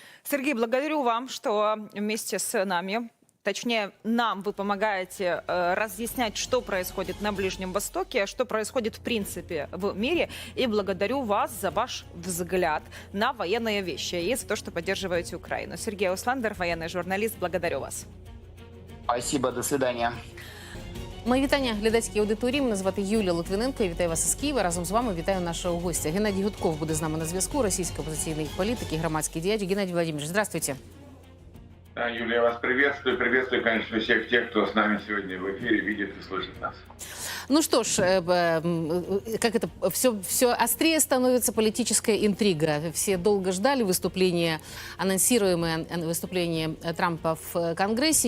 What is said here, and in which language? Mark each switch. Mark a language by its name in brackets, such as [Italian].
[Russian] Сергей, благодарю вам, что вместе с нами, точнее, нам вы помогаете разъяснять, что происходит на Ближнем Востоке, что происходит в принципе в мире. И благодарю вас за ваш взгляд на военные вещи и за то, что поддерживаете Украину. Сергей Ауслендер, военный журналист, благодарю вас. Спасибо, до свидания. [Ukrainian] Мої вітання глядацькій аудиторії. Мене звати Юлія Литвиненко. Я вітаю вас із Києва. Разом з вами вітаю нашого гостя. Геннадій Гудков буде з нами на зв'язку. Російський опозиційний політик і громадський діяч. [Russian] Геннадій Владимирович, здравствуйте. Да, Юлия, я вас приветствую. Приветствую, конечно, всех тех, кто с нами сегодня в эфире видит и слышит нас. Ну что ж, как это, все острее становится политическая интрига. Все долго ждали выступления, анонсируемое выступление Трампа в Конгрессе.